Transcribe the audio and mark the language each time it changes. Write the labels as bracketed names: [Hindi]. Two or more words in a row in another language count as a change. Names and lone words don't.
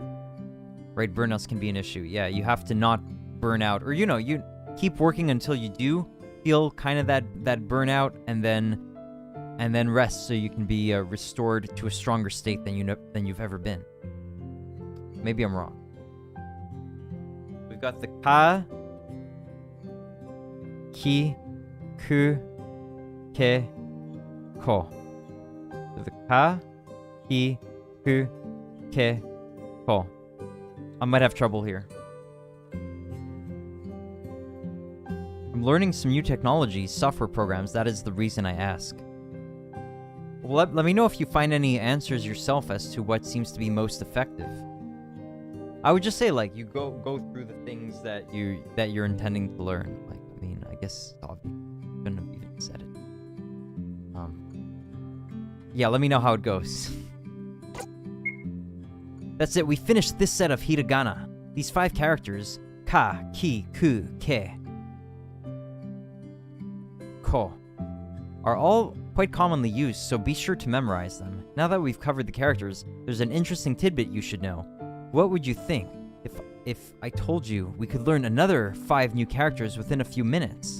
[English] Right, burnouts can be an issue. Yeah, you have to not burn out. Or, you keep working until you do feel kind of that burnout, and then rest so you can be restored to a stronger state than you've ever been. Maybe I'm wrong. We've got the [Japanese] ka, ki, ku, ke, ko. [English] So the [Japanese] ka, ki, ku, ke, ko. [English] I might have trouble here. I'm learning some new technologies, software programs. That is the reason I ask. Well, let me know if you find any answers yourself as to what seems to be most effective. I would just say, like, you go through the things that you're intending to learn. Like, I mean, I guess obvious. Shouldn't have even said it. Yeah, let me know how it goes. That's it. We finished this set of hiragana. These 5 characters, [Japanese] ka, ki, ku, ke, ko, [English] are all quite commonly used, so be sure to memorize them. Now that we've covered the characters, there's an interesting tidbit you should know. What would you think if I told you we could learn another 5 new characters within a few minutes?